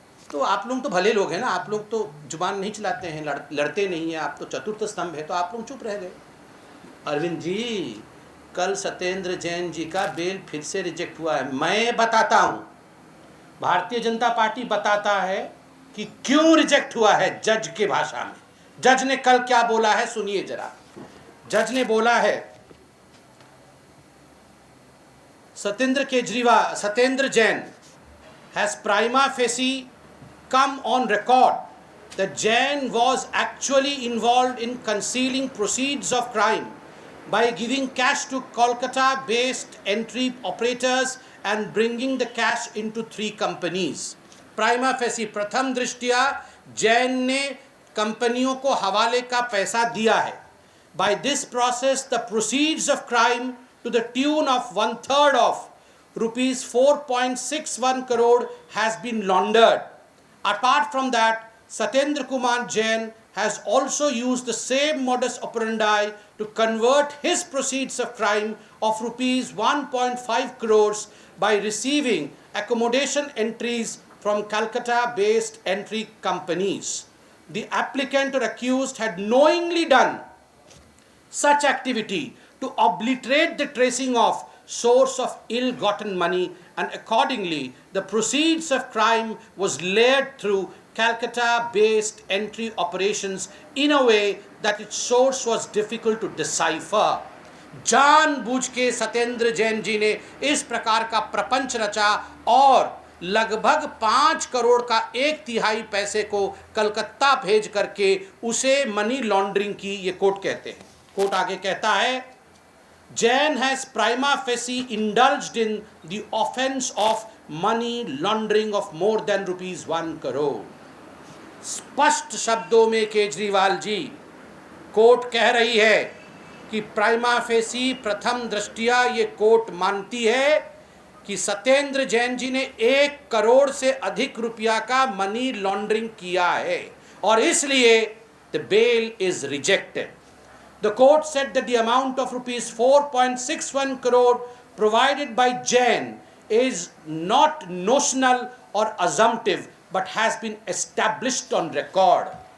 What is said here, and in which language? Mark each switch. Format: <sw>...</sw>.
<hi>तो आप लोग तो भले लोग हैं ना, आप लोग तो जुबान नहीं चलाते हैं, लड़ते नहीं हैं, आप तो चतुर्थ स्तंभ है, तो आप लोग चुप रह गए। अरविंद जी, कल सत्येंद्र जैन जी का बेल फिर से रिजेक्ट हुआ है। मैं बताता हूं, भारतीय जनता पार्टी बताता है कि क्यों रिजेक्ट हुआ है जज के भाषा में। जज ने कल क्या बोला है सुनिए जरा। जज ने बोला है,</hi> <en>Satyendra Jain has prima facie come on record that Jain was actually involved in concealing proceeds of crime by giving cash to Kolkata-based entry operators and bringing the cash into 3 companies.</en> <hi>Prima facie, प्रथम दृष्टया जैन ने कंपनियों को हवाले का पैसा दिया है।</hi> <en>By this process, the proceeds of crime to the tune of 1/3 of rupees 4.61 crore has been laundered. Apart from that, Satyendra Kumar Jain has also used the same modus operandi to convert his proceeds of crime of rupees 1.5 crores by receiving accommodation entries from Calcutta-based entry companies. The applicant or accused had knowingly done such activity to obliterate the tracing of source of ill-gotten money, and accordingly the proceeds of crime was layered through Calcutta-based entry operations in a way that its source was difficult to decipher.</en> <hi>जानबूझ के सत्येंद्र जैन जी ने इस प्रकार का प्रपंच रचा और लगभग 5 करोड़ का 1/3 पैसे को कलकत्ता भेज करके उसे मनी लॉन्ड्रिंग की, ये कोर्ट कहते हैं। कोर्ट आगे कहता है,</hi> <en>Jain has prima facie indulged in the offence of money laundering of more than rupees 1 crore.</en> <hi>स्पष्ट शब्दों में केजरीवाल जी, कोर्ट कह रही है कि प्राइमा फेसी प्रथम दृष्टिया ये कोर्ट मानती है कि सत्येंद्र जैन जी ने 1 करोड़ से अधिक रुपया का मनी लॉन्ड्रिंग किया है और इसलिए</hi> <en>The bail is rejected. The court said that the amount of rupees 4.61 crore provided by Jain is not notional or assumptive but has been established on record.</en>